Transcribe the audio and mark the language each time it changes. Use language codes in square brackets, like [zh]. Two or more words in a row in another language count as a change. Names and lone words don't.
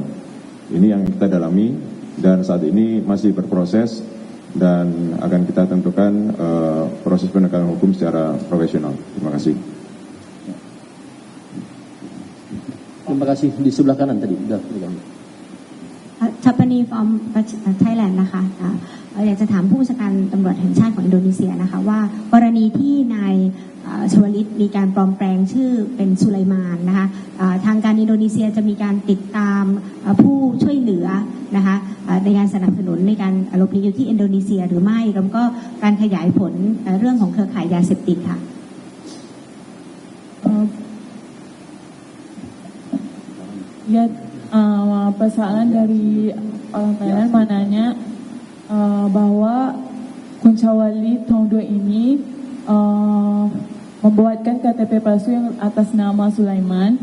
[id] Ini yang kita dalami dan saat ini masih berproses dan akan kita tentukan proses penegakan hukum secara profesional. Terima kasih. Terima kasih. Di sebelah kanan tadi. Sudah. [en] Chapani from Thailand [th] นะคะอยากจะถามผู้บัญชาการตำรวจแห่งชาติของอินโดนีเซียนะคะว่ากรณีที่นายชวลิตมีการปลอมแปลงชื่อเป็นสุไลมานนะคะทางการอินโดนีเซียจะมีการติดตามผู้ช่วยเหลือนะคะในการสนับสนุนในการหลบหนีอยู่ที่อินโดนีเซียหรือไม่แล้วก็การขยายผลเรื่องของเครือข่ายยาเสพติดค่ะ [id] Ya, persoalan dari orang Thailand mananya bahwa Kuncawali Tongdo ini membuatkan KTP palsu yang atas nama Sulaiman.